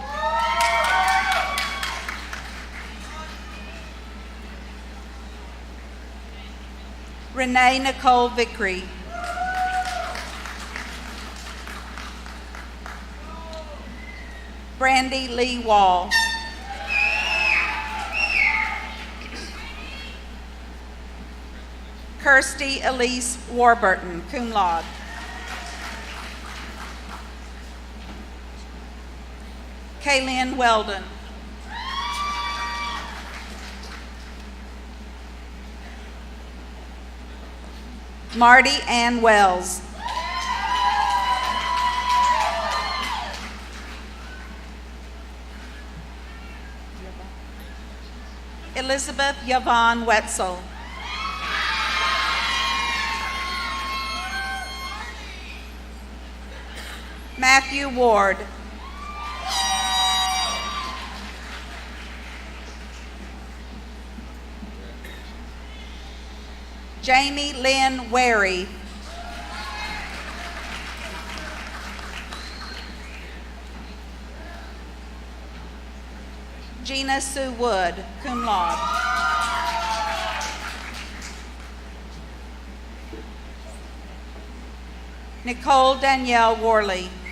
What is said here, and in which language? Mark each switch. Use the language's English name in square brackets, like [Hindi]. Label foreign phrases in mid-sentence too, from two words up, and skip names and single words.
[English] Renee Nicole Vickery. Brandy Lee Wall. Kirsty Elise Warburton, [Latin] cum laude. [English] Kaylin Weldon. Marty Ann Wells. Elizabeth Yvonne Wetzel. Matthew Ward. Jamie Lynn Wary. Gina Sue Wood, [Latin] cum laude. [English] Nicole Danielle Worley.